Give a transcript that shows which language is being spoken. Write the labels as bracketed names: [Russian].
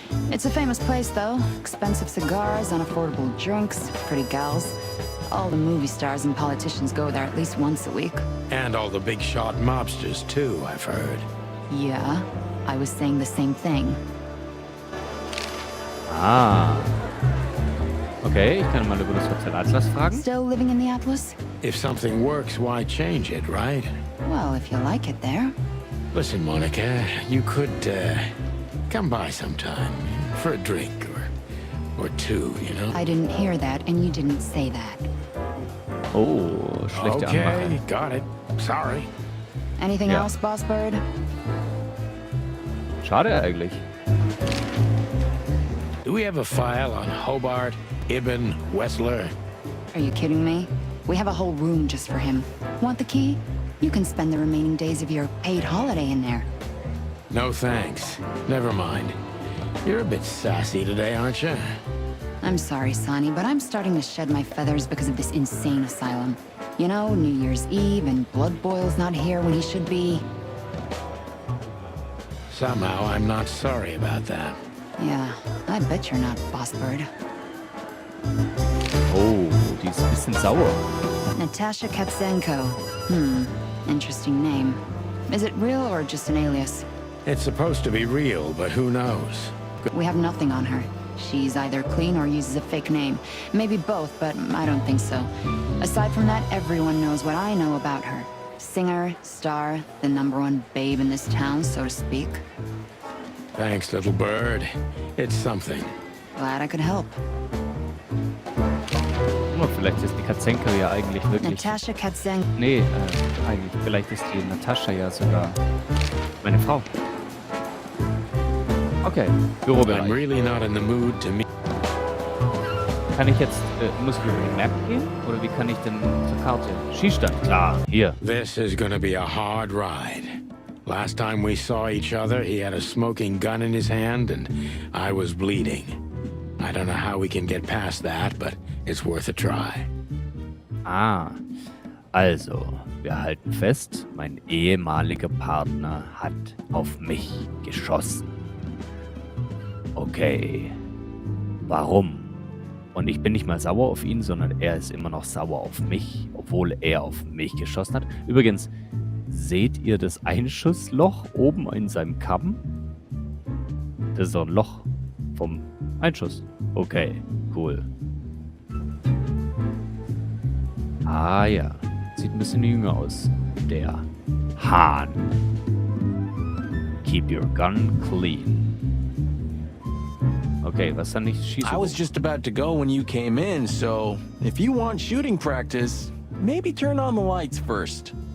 [English] It's a famous place, though. Expensive cigars, unaffordable drinks, pretty gals. All the movie stars and politicians go there at least once a week. And all the big shot mobsters, too, I've heard. Yeah, I was saying the same thing. [German] Okay, ich kann mal über das Hotel Atlas fragen. [English] Still living in the Atlas? If something works, why change it, right? Well, if you like it there. Listen, Monica, you could, come by sometime for a drink or two, you know? I didn't hear that, and you didn't say that. [German] Oh, schlechte [English] Okay, [German] Anmache. [English] got it. Sorry. Anything Yeah. else, Boss Bird? [German] Schade eigentlich. [English] Do we have a file on Hobart, Ibn, Wessler? Are you kidding me? We have a whole room just for him. Want the key? You can spend the remaining days of your paid holiday in there. No thanks. Never mind. You're a bit sassy today, aren't you? I'm sorry, Sonny, but I'm starting to shed my feathers because of this insane asylum. You know, New Year's Eve and Blood Boil's not here when he should be. Somehow I'm not sorry about that. Yeah, I bet you're not, Boss Bird. [German] Oh, die ist ein bisschen sauer. [English] Natasha Katzenko. Interesting name. Is it real or just an alias? It's supposed to be real, but who knows? We have nothing on her. She's either clean or uses a fake name. Maybe both, but I don't think so. Aside from that, everyone knows what I know about her. Singer, star, the #1 babe in this town, so to speak. Thanks, little bird. It's something. Glad I could help. [German] Oh, vielleicht ist die Katzenko ja eigentlich wirklich... Natasha Katzenko. Nee, eigentlich. Vielleicht ist die Natascha ja sogar meine Frau. Okay, [English] I'm [German] Bürobereich. [English] really not in the mood to meet. [German] Kann ich jetzt, muss ich über die Map gehen? Oder wie kann ich denn zur Karte? Schießstand, klar, hier. [English] This is gonna be a hard ride. Last time we saw each other, he had a smoking gun in his hand and I was bleeding. I don't know how we can get past that, but it's worth a try. [German] Ah, also, wir halten fest, mein ehemaliger Partner hat auf mich geschossen. Okay, warum? Und ich bin nicht mal sauer auf ihn, sondern er ist immer noch sauer auf mich, obwohl er auf mich geschossen hat. Übrigens, seht ihr das Einschussloch oben in seinem Kamm? Das ist doch ein Loch vom Einschuss. Okay, cool. Ah ja, sieht ein bisschen jünger aus. Der Hahn. [English] Keep your gun clean. [German] Okay, was dann nicht schießen? [English] I was just about to go when you came in, so if you want shooting practice, maybe turn on the lights first.